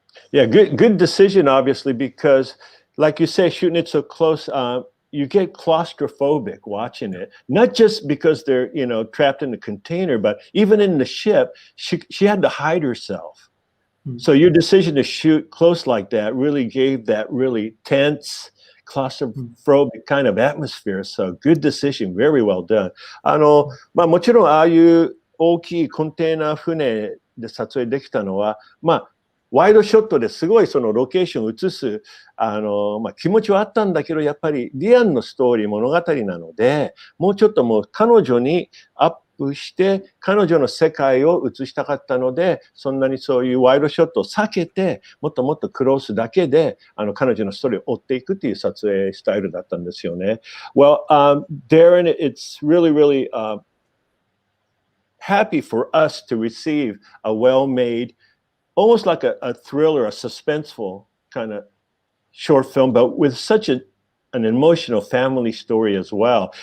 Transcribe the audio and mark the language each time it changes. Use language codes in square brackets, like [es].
[en] Yeah, good decision, obviously, because like you say, shooting it so close, you get claustrophobic watching it, not just because they're, trapped in the container, but even in the ship, she had to hide herself. So your decision to shoot close like that really gave that really tense, claustrophobic kind of atmosphere. So good decision, very well done. [ja] もちろんああいう大きいコンテナ船で撮影できたのは、ワイドショットですごいそのロケーションを映す気持ちはあったんだけど、やっぱりリアンのストーリー物語なので、もうちょっともう彼女にアップして彼女の世界を映したかったので、そんなにそういうワイドショットを避けて、もっともっとクロースだけで彼女のストーリーを追っていくっていう撮影スタイルだったんですよね。 [en] Well, Darren, it's really, happy for us to receive a well-made, almost like a thriller, a suspenseful kind of short film, but with such an emotional family story as well.